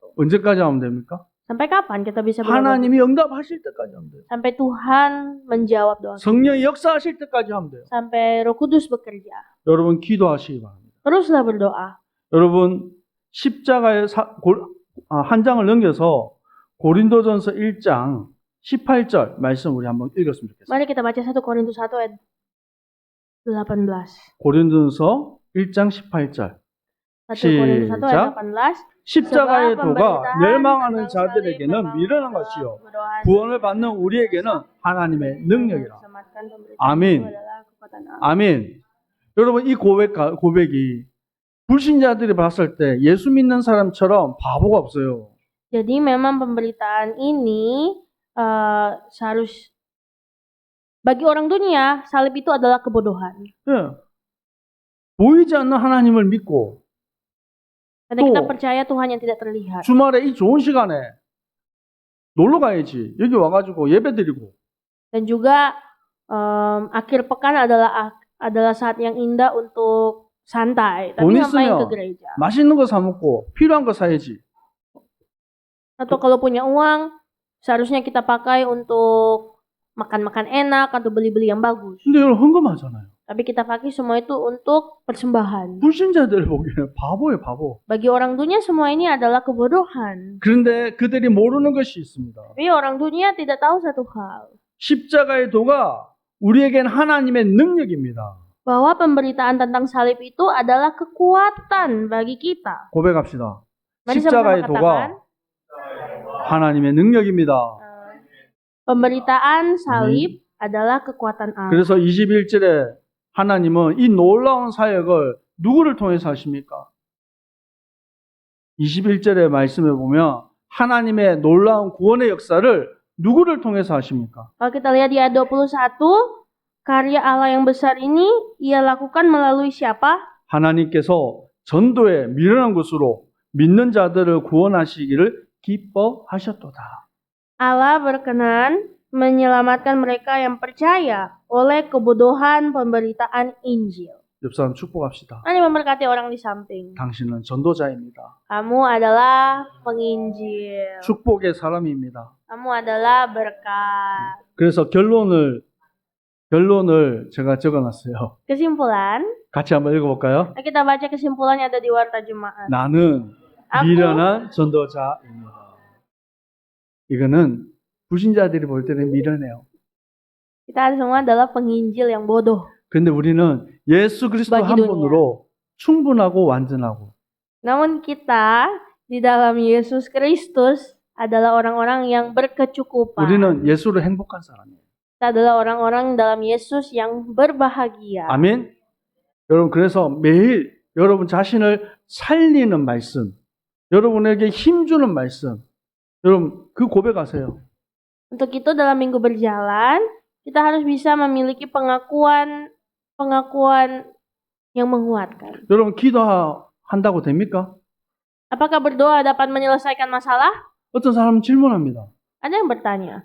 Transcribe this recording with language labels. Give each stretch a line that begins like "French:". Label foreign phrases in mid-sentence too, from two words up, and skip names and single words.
Korean: 언제까지 하면 됩니까?
Indonesian: Sampai kapan kita bisa berdoa?
Korean: 하나님이 응답하실 때까지 하면 돼요.
Indonesian: Sampai Tuhan menjawab doa kita.
Korean: 성령이 역사하실 때까지 하면 돼요.
Indonesian: Sampai Roh Kudus bekerja.
Korean: 여러분 기도하시기 바랍니다.
Indonesian: Teruslah berdoa.
Korean: 여러분 십자가의 한 장을 넘겨서 고린도전서 1장 18절 말씀 우리 한번 읽었으면 좋겠습니다.
Indonesian: Mari kita baca 1 Korintus 1 ayat 18.
Korean: 고린도전서 1장 18절.
Indonesian: 1 Korintus 1 ayat 18.
Korean: 십자가의
Indonesian: Sebab
Korean: 도가
Indonesian: pemberitaan
Korean: 멸망하는
Indonesian: tentang salib
Korean: 자들에게는
Indonesian: memang
Korean: 미련한
Indonesian: adalah
Korean: 것이요
Indonesian: kebodohan.
Korean: 구원을 받는 우리에게는 하나님의 능력이라.
Indonesian: Diselamatkan pemberitaan
Korean: 아멘.
Indonesian: itu adalah kekuatan Allah.
Korean: 아멘. 여러분 이 고백이 불신자들이 봤을 때 예수 믿는 사람처럼 바보가 없어요.
Indonesian: Jadi memang pemberitaan ini bagi orang dunia salib itu adalah kebodohan.
Korean: 예. 보이지 않는 하나님을 믿고
Indonesian: Karena kita
Korean: 또
Indonesian: percaya Tuhan yang tidak terlihat.
Korean: 주말에 이 좋은 시간에 놀러 가야지. 여기 와가지고 예배 드리고.
Indonesian: Dan juga akhir pekan adalah saat yang indah untuk santai, tapi
Korean: 돈
Indonesian: ngapain ke
Korean: 있으면
Indonesian: gereja.
Korean: 맛있는 거 사 먹고 필요한 거 사야지.
Indonesian: Atau kalau punya uang, seharusnya kita pakai untuk makan-makan enak atau beli-beli yang bagus.
Korean: 근데 여러분 헌금하잖아요.
Indonesian: Tapi kita pakai semua itu untuk persembahan.
Korean: 불신자들 보기에는 바보예요, 바보.
Indonesian: Bagi orang dunia semua ini adalah kebodohan.
Korean: 그런데 그들이 모르는 것이 있습니다.
Indonesian: Tapi orang dunia tidak tahu satu hal.
Korean: 십자가의 도가 우리에겐 하나님의 능력입니다.
Indonesian: Bahwa pemberitaan tentang salib itu adalah kekuatan bagi kita.
Korean: 고백합시다.
Indonesian: Mari
Korean: 십자가의
Indonesian: sama-sama
Korean: 도가
Indonesian: katakan,
Korean: 하나님의 능력입니다.
Indonesian: pemberitaan salib adalah kekuatan Allah.
Korean: 그래서 21절에 하나님은 이 놀라운 사역을 누구를 통해서 하십니까? 21절의 말씀에 보면 하나님의 놀라운 구원의 역사를 누구를 통해서 하십니까?
Indonesian: Kalau kita lihat di ayat 21, karya Allah yang besar ini ia lakukan melalui siapa?
Korean: 하나님께서 전도에 미련한 것으로 믿는 자들을 구원하시기를 기뻐하셨도다.
Indonesian: Allah berkenan menyelamatkan mereka yang percaya oleh kebodohan pemberitaan Injil.
Korean: 옆 사람 축복합시다.
Indonesian: Mari memberkati orang di samping.
Korean: 당신은 전도자입니다.
Indonesian: Kamu adalah penginjil.
Korean: 축복의 사람입니다.
Indonesian: Kamu adalah berkat.
Korean: 그래서 결론을 제가 적어놨어요.
Indonesian: Kesimpulan,
Korean: 같이 한번 읽어볼까요?
Indonesian: kita baca kesimpulannya ada di warta jemaat.
Korean: 나는
Indonesian: Aku
Korean: 미련한 전도자입니다. 이거는 불신자들이 볼 때는 미련해요.
Indonesian: kita semua adalah penginjil yang bodoh.
Korean: 그런데 우리는 예수 그리스도
Indonesian: bagi
Korean: 한
Indonesian: dunia.
Korean: 분으로 충분하고 완전하고
Indonesian: Namun kita di dalam Yesus Kristus adalah orang-orang yang berkecukupan.
Korean: 우리는 예수로 행복한 사람이에요.
Indonesian: Kita adalah orang-orang dalam Yesus yang berbahagia.
Korean: 아멘. 여러분 그래서 매일 여러분 자신을 살리는 말씀, 여러분에게 힘주는 말씀, 여러분 그 고백하세요.
Indonesian: Untuk itu dalam minggu berjalan, kita harus bisa memiliki pengakuan yang menguatkan.
Korean: 여러분 기도한다고 됩니까?
Indonesian: Apakah berdoa dapat menyelesaikan masalah?
Korean: 어떤 사람은 질문합니다.
Indonesian: Ada yang bertanya,